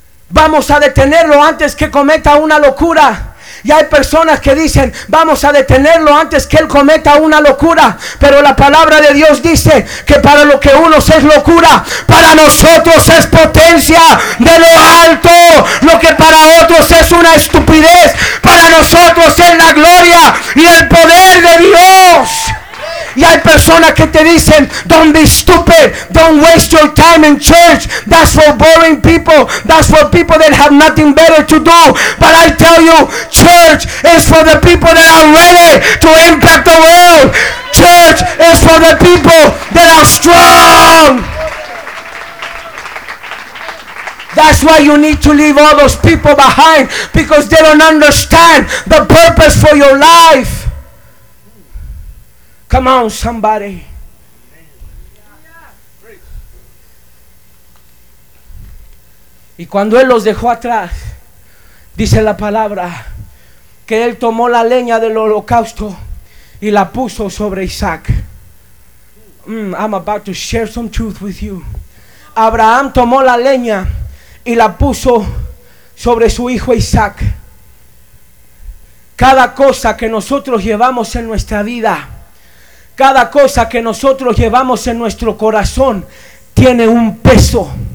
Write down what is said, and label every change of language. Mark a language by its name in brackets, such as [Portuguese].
[Spanish] Vamos a detenerlo antes que cometa una locura. Y hay personas que dicen: vamos a detenerlo antes que él cometa una locura. Pero la palabra de Dios dice que para lo que unos es locura, para nosotros es potencia de lo alto. Lo que para otros es una estupidez, para nosotros es la gloria y el poder de Dios. Y hay personas que te dicen: [English] don't be stupid, don't waste your time in church, that's for boring people, that's for people that have nothing better to do. But I tell you, church is for the people that are ready to impact the world. Church is for the people that are strong. That That's why you need to leave all those people behind, because they don't understand the purpose for your life. Come on, somebody. [Spanish] Y cuando él los dejó atrás, dice la palabra que él tomó la leña del holocausto y la puso sobre Isaac. [English] I'm about to share some truth with you. [Spanish] Abraham tomó la leña y la puso sobre su hijo Isaac. Cada cosa que nosotros llevamos en nuestra vida, cada cosa que nosotros llevamos en nuestro corazón, tiene un peso.